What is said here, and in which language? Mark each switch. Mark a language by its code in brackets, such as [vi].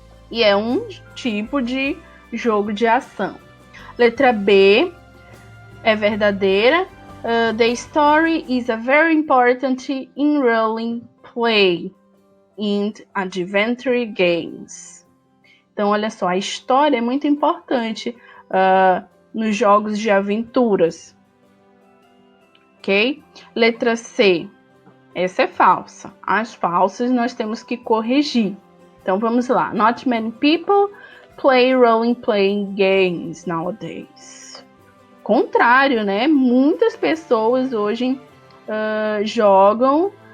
[pt] E é um tipo de jogo de ação. Letra B é verdadeira. [en] The story is a very important in role play in adventure games. [pt] Então, olha só, a história é muito importante nos jogos de aventuras. Ok? Letra C. Essa é falsa. As falsas nós temos que corrigir. Então, vamos lá. [en] Not many people play role-playing games nowadays. [pt] Contrário, né? Muitas pessoas hoje jogam